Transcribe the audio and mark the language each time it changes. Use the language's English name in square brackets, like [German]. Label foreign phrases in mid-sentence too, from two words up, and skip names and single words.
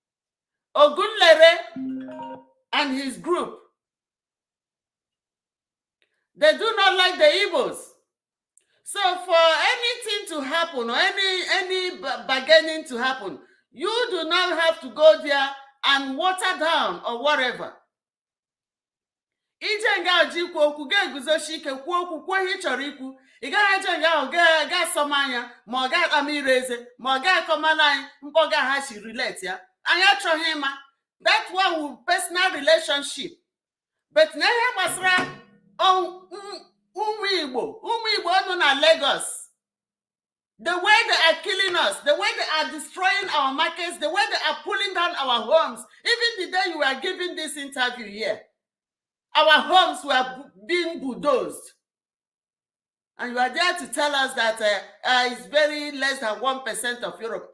[English] Ogunlere and his group, they do not like the Igbo'S. So for anything to happen, or any bargaining to happen, you do not have to go there and water down or whatever. [Igbo] Ije nga ji kwu okwu ga-eguzosi ike kwuo okwu kwuo ihe ị chọrọ ikwu. Ị gaghị eje nga ahụ ga-asọm anya, ma ọ ga-akpama ire eze, ma ọ ga-akọmala anyị mkpọga ha si relate ya. Anyị achọghị ịma. [English] That one will personal relationship. [Igbo] But na ihe gbasara ụmụ Igbo nọ na Lagos, [English] the way they are killing us, the way they are destroying our markets, the way they are pulling down our homes. Even the day you were giving this interview here, our homes were being bulldozed. And you are there to tell us that it's very less than 1% of Europe.